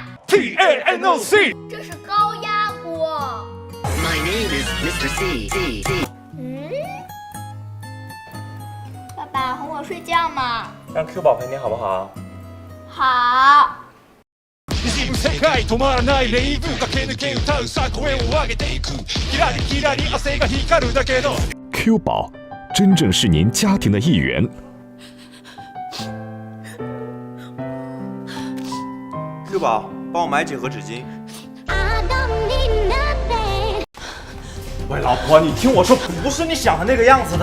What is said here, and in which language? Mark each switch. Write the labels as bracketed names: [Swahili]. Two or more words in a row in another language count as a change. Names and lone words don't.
[Chinese] TANOC，这是高压锅。 [English] My name is Mr. C。 [Chinese] 爸爸哄我睡觉嘛。让 Q 宝陪你好不好？好。 [Japanese] 世界止まらないレイブ駆け抜け歌うさ声を上げていくキラリキラリ汗が光るだけど [Chinese] Q 宝真正是您家庭的一员。 Q 宝，帮我买几盒纸巾。喂，老婆，你听我说，不是你想的那个样子的。